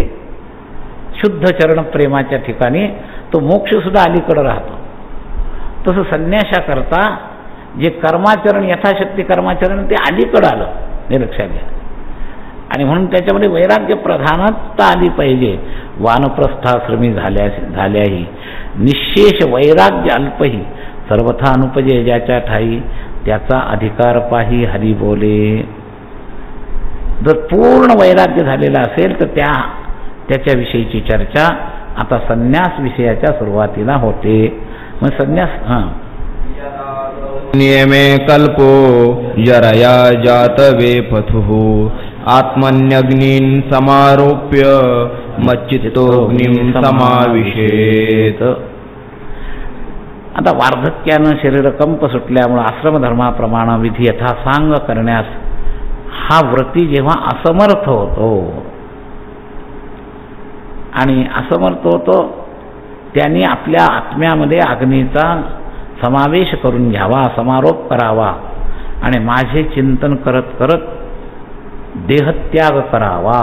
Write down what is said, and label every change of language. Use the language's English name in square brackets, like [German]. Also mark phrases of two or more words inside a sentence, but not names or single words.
[Marathi] शुद्ध चरण प्रेमाच्या ठिकाणी तो मोक्ष सुद्धा अलीकडं राहतो. तसं संन्यासाकरता जे कर्माचरण, यथाशक्ती कर्माचरण ते अलीकडं आलं, हे लक्षात घ्या. आणि म्हणून त्याच्यामध्ये वैराग्य प्रधानता आली पाहिजे. वानप्रस्थाश्रमी झाल्याही निशेष वैराग्य अल्पही, सर्वथा अनुपजे ज्याच्या ठाई, त्याचा अधिकार पाही हरी बोले. जर पूर्ण वैराग्य झालेला असेल तर त्याच्याविषयीची चर्चा आता संन्यास विषयाच्या सुरुवातीला होते. मग संन्यास [Sanskrit] नियमे कल्पो जरया जातवे पथुः आत्मन्यग्नीन् समारोप्य मच्चित्तोऽग्निं समाविशेत. [Marathi] आता वार्धक्यानं शरीर कंप सुटल्यामुळे आश्रमधर्माप्रमाणे विधी यथासांग करण्यास हा व्रती जेव्हा असमर्थ होतो आणि असमर्थ होतो त्यांनी आपल्या आत्म्यामध्ये अग्नीचा समावेश करून घ्यावा, समारोप करावा आणि माझे चिंतन करत करत देहत्याग करावा.